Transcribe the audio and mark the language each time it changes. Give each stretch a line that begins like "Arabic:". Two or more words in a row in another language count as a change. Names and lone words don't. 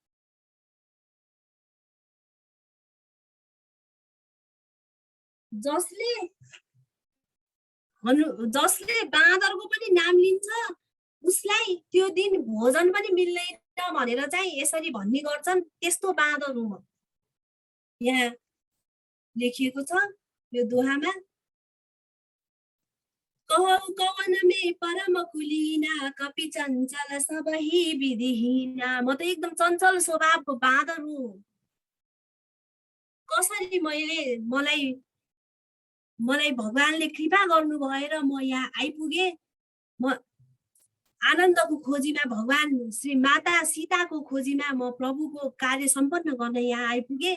Nepali: जसले बाँदरको पनि नाम लिन्छ उसलाई त्यो दिन भोजन पनि मिल्दैन भनेर चाहिँ यसरी भन्ने गर्छन्, त्यस्तो बाँदर हो म। यहाँ लेखिएको छ यो दोहामा,
Awadhi: कहौ कवन में परम कुलीना कपि चञ्चल सबही विधिहीना।
Nepali: म त एकदम चञ्चल स्वभावको बाँदर हुँ। कसरी मलाई भगवानले कृपा गर्नु भएर म यहाँ आइपुगे। म आनन्दको खोजीमा, भगवान श्री माता सीताको खोजीमा म प्रभुको कार्य सम्पन्न गर्न यहाँ आइपुगे।